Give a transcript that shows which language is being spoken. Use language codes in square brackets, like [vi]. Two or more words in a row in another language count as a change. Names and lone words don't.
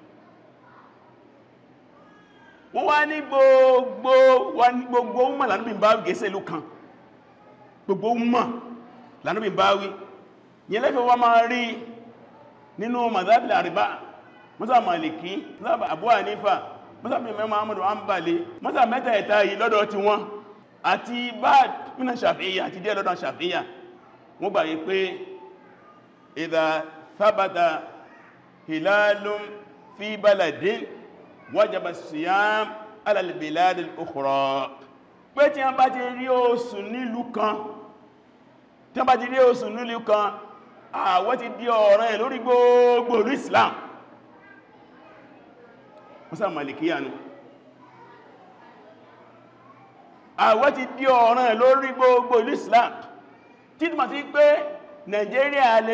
[yo] wọ́n wá ní gbogbo umma l'Ànábì bá gẹ́sẹ̀ ìlú kan, gbogbo umma l'Ànábì bá wí. yẹn lẹ́fẹ́ wá máa rí nínú [ar] المذاهب الأربعة مذهب مالكي مذهب أبو حنيفة مذهب إمام أحمد حنبلي, [yo] mazhab mẹ́tẹ̀ẹ̀ta yìí lọ́dọ̀ tí wọ́n àti ba'd nínú Shafi'iyya àti díẹ̀ lọ́dọ̀ Shafi'iyya, wọ́n gbà yí pé [ar] إذا ثبت هلال في بلد وجب الصيام على البلاد الأخرى, [yo] pé tí wọ́n bá ti rí oṣù nílùú kan, tí wọ́n bá ti rí oṣù nílùú kan, àwẹ̀ ti di ọ̀ranyàn lórí gbogbo ìlú Islam. Musa Malikiya nù, àwẹ̀ ti di ọ̀ranyàn lórí gbogbo ìlú Islam, tí ma ti pé Nigeria lè